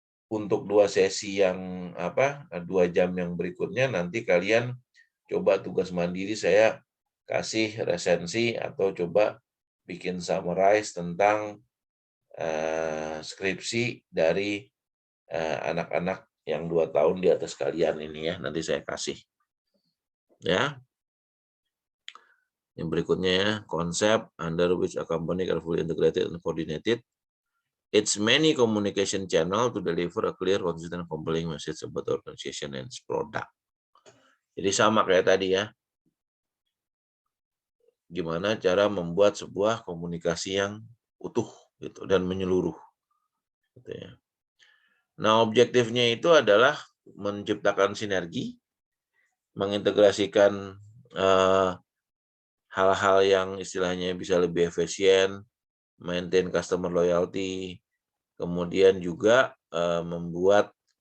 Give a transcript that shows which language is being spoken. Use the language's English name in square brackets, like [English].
[Indonesian] Untuk 2 sesi yang 2 jam yang berikutnya nanti kalian coba tugas mandiri, saya kasih resensi atau coba bikin summarize tentang skripsi dari anak-anak yang 2 tahun di atas kalian ini ya, nanti saya kasih. Ya. Yang berikutnya ya, konsep [English] under which a company can fully integrated and coordinated its many communication channel to deliver a clear, consistent, compelling message about the organization and its product. [Indonesian] Jadi sama kayak tadi ya, gimana cara membuat sebuah komunikasi yang utuh gitu dan menyeluruh. Gitu ya. Nah, objektifnya itu adalah menciptakan sinergi, mengintegrasikan hal-hal yang istilahnya bisa lebih efisien, [English] maintain customer loyalty, [Indonesian] kemudian juga membuat